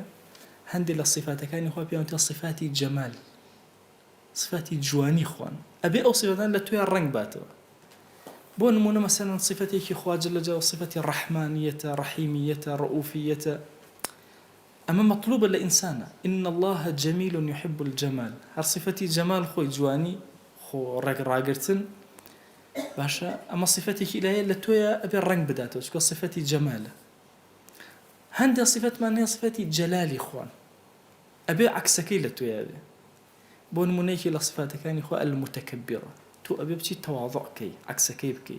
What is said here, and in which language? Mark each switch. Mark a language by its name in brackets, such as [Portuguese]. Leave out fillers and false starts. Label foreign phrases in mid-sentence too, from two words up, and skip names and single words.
[Central Kurdish] هەندێک لە صفاتەکانی خوا پێیان وتە صفاتی جەمال، صفاتی جوانی خوان، ئەبێ ئەو صفاتان لە توێ ڕنگ باتەوە. بۆ نمونە مەسەلەن صفەتێکی خوا [Arabic] جل جلاله [Central Kurdish] صفەتی ڕەحمانیەتە، ڕەحیمیەتە، ڕەئوفیەتە، ئەمە مەطلوبە لە ئینسانە. [Arabic] إن الله جميل يحب الجمال. [Central Kurdish] هەر صفەتی جەمال خۆی جوانی خۆ ڕێگڕاگرتن باشە، ئەمە صفەتێکی ئیلایە لە تۆیە ئەبێ ڕنگ بداتەوە چونکە صفەتی جەمالە. هەندێک صفەتمان هەیە صفەتی جەلالی خوان، ئەبێ عەکسەکەی لە تۆیە بێ. بۆ نمونەیەکی لە صفاتەکانی خوا المتەکەبیرە، تۆ ئەبێ بچیت تەواضع بکەی عەکسەکەی بکەی.